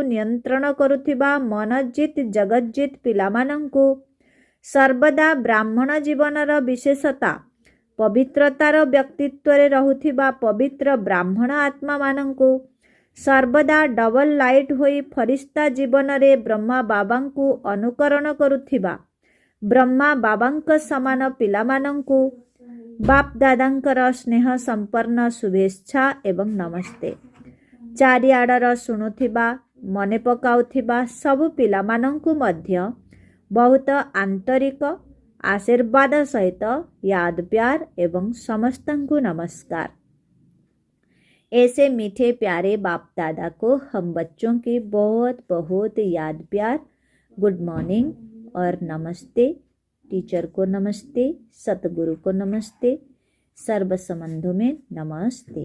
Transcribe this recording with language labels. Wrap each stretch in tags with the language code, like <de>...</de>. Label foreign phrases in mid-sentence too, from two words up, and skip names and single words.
<or>ନିୟନ୍ତ୍ରଣ କରୁଥିବା ମନଜିତ୍ ଜଗତଜିତ୍ ପିଲାମାନଙ୍କୁ ସର୍ବଦା ବ୍ରାହ୍ମଣ ଜୀବନର ବିଶେଷତା ପବିତ୍ରତାର ବ୍ୟକ୍ତିତ୍ୱରେ ରହୁଥିବା ପବିତ୍ର ବ୍ରାହ୍ମଣ ଆତ୍ମାମାନଙ୍କୁ ସର୍ବଦା</or> <en>double light</en> <or>ହୋଇ ଫରିସ୍ତା ଜୀବନରେ ବ୍ରହ୍ମା ବାବାଙ୍କୁ ଅନୁକରଣ କରୁଥିବା ବ୍ରହ୍ମା ବାବାଙ୍କ ସମାନ ପିଲାମାନଙ୍କୁ ବାପ୍ ଦାଦାଙ୍କର ସ୍ନେହ ସମ୍ପନ୍ନ ଶୁଭେଚ୍ଛା ଏବଂ ନମସ୍ତେ। ଚାରିଆଡ଼ର ଶୁଣୁଥିବା ମନେ ପକାଉଥିବା ସବୁ ପିଲାମାନଙ୍କୁ ମଧ୍ୟ ବହୁତ ଆନ୍ତରିକ</or> <hi>आशीर्वाद सहित याद प्यार एवं समस्तଙ୍କୁ</hi> <or>नमस्कार।</or> <hi>ऐसे मीठे प्यारे बाप दादा को हम बच्चों की बहुत बहुत याद प्यार,</hi> <en>good morning</en> <hi>और नमस्ते। टीचर को नमस्ते, सतगुरु को नमस्ते, सर्व संबंधों में नमस्ते।</hi>